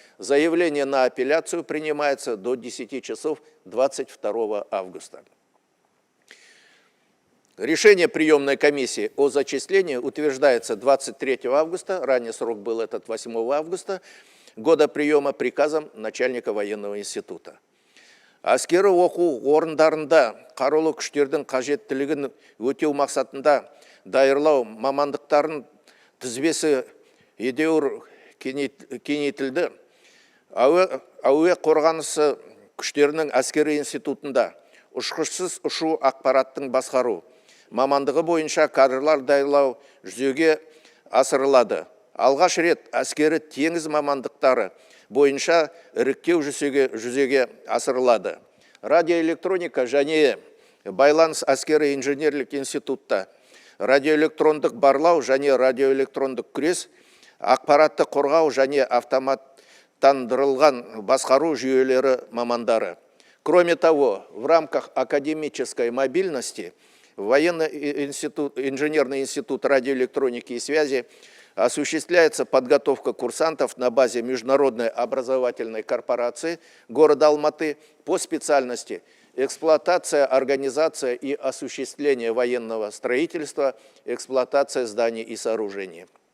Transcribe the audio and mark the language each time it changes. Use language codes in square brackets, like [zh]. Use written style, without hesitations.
[ru] Заявление на апелляцию принимается до 10 часов 22 августа. Решение приемной комиссии о зачислении утверждается 23 августа, ранее срок был этот 8 августа, года приема приказом начальника военного института. [kk] Әскери оқу орындарында қарулы күштердің қажеттілігін өтеу мақсатында даярлау мамандықтарын тізбесі едеуір кеңейтілді. Әуе қорғанысы күштерінің әскери институтында ұшқышсыз ұшу ақпараттың басқару мамандығы бойынша кадрлар даярлау жүзеге асырылады. Алғаш рет әскери теңіз мамандықтары бойынша іріктеу жүзеге асырылады. Радиоэлектроника және байланыс әскери инженерлік институтта радиоэлектрондық барлау және радиоэлектрондық күрес, ақпаратты қорғау және автоматтандырылған басқару жүйелері мамандары. [ru] Кроме того, в рамках академической мобильности инженерный институт радиоэлектроники и связи осуществляется подготовка курсантов на базе Международной образовательной корпорации города Алматы по специальности эксплуатация, организация и осуществление военного строительства, эксплуатация зданий и сооружений.